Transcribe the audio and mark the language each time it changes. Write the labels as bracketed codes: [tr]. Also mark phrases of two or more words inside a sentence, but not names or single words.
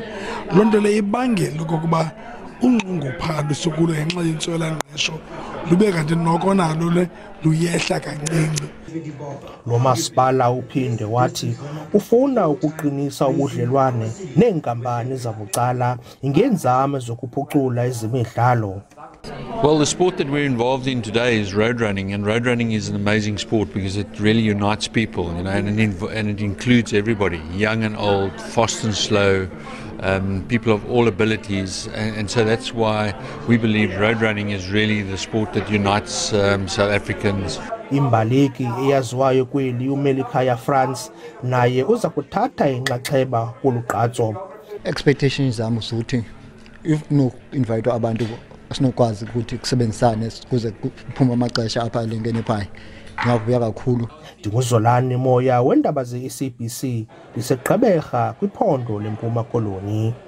[xh] Loo nto le ibangela okokuba unxunguphalo sokulo ngenxa yentswelangqesho lube kanti noko nalo le luyehla kancinci. Lo masipala uphinde wathi ufuna ukuqinisa ubudlelwane neenkampani zabucala ngeenzame zokuphucula ezemidlalo. [en] Well, the sport that we're involved in today is road running, and road running is an amazing sport because it really unites people, you know, and it includes everybody, young and old, fast and slow, people of all abilities, and so that's why we believe road running is really the sport that unites South Africans. [xh] Imbaleki eyaziwayo kweli uyikhaya France naye uza kuthatha inxaxheba kulugqatso. Expectations zami ukuthi [en] if no invite [xh] abantu asinokwazi ukuthi kusebenzisane kuze kuphume amaxesha apha lengene pha. [zu] Ngiyavuya kakhulu. [xh] Ndinguzolani Moya weendaba ze-SABC liseGqeberha kwiphondo leMpuma Koloni.